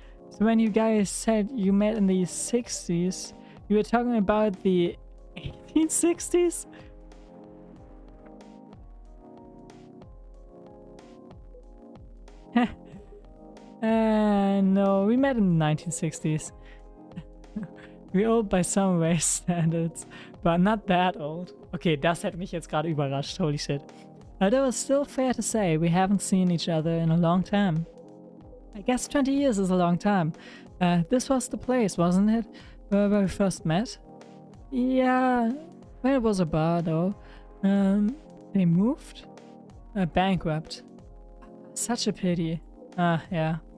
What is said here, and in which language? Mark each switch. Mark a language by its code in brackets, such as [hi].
[en] So when you guys said you met in the 60s, you were talking about the 1860s? No, we met in the 1960s. We're old by some race standards, but not that old. [de] Okay, das hätte mich jetzt gerade überrascht, [en] holy shit. Although it's still fair to say we haven't seen each other in a long time. I guess 20 years is a long time. This was the place, wasn't it? Where we first met? Yeah, well, it was a bar though. They moved? Bankrupt. Such a pity. Yeah.